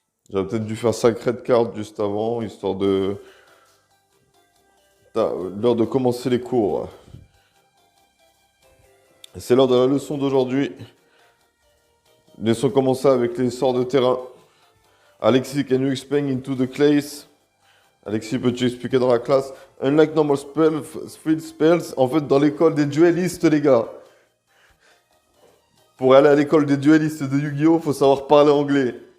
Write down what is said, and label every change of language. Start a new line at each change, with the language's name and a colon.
French: J'aurais peut-être dû faire Sacred Card juste avant, histoire de... L'heure de commencer les cours. C'est l'heure de la leçon d'aujourd'hui. Laissons commencer avec les sorts de terrain.
English: Alexis, can you explain into the class?
French: Alexis, peux-tu expliquer dans la classe?
English: Unlike normal field spells,
French: en fait, dans l'école des duellistes, les gars. Pour aller à l'école des duellistes de Yu-Gi-Oh, faut savoir parler anglais.